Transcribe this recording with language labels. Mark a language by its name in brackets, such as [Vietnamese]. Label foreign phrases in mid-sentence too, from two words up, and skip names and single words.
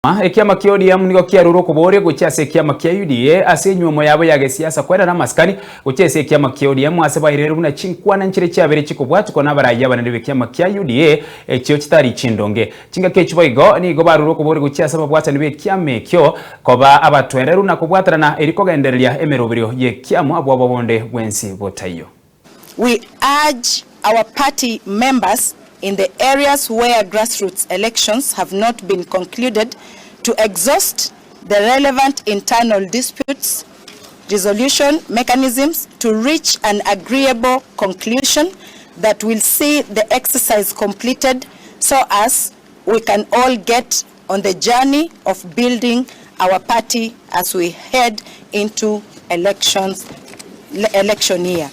[Gusii] EKIAMA kia ODM nigo kiaruro kuboria gochia EKIAMA kia UDA ase Enywomo yabo ya gesiasa KOENANA AMASIKANI gochia EKIAMA kia ODM ase bairere buna chinkwana nchire chiabere chikobwatuko n'abaraya banene EKIAMA kia UDA ekio kitari chindonge chinga kechibo igo nigo baruro kuboria gochia ase babwatani EKIAMA ekio koba abatwereru na kubwatarana erikogendereria emeroberio y'EKIAMA abo bonde bwensi botayo. [English] We urge our party members in the areas where grassroots elections have not been concluded to exhaust the relevant internal disputes resolution mechanisms to reach an agreeable conclusion that will see the exercise completed so as we can all get on the journey of building our party as we head into election year.